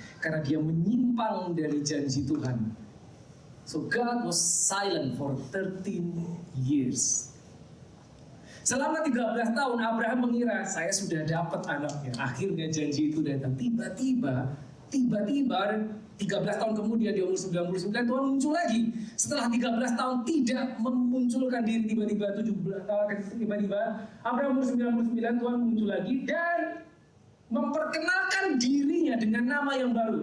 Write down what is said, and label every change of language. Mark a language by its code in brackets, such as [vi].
[id] Karena dia menyimpang dari janji Tuhan. [en] So God was silent for 13 years. [id] Selama 13 tahun Abraham mengira saya sudah dapat anaknya. Akhirnya janji itu datang. Tiba-tiba 13 tahun kemudian di umur 99 Tuhan muncul lagi. Setelah 13 tahun tidak memunculkan diri, tiba-tiba Abraham umur 99 Tuhan muncul lagi dan memperkenalkan dirinya dengan nama yang baru.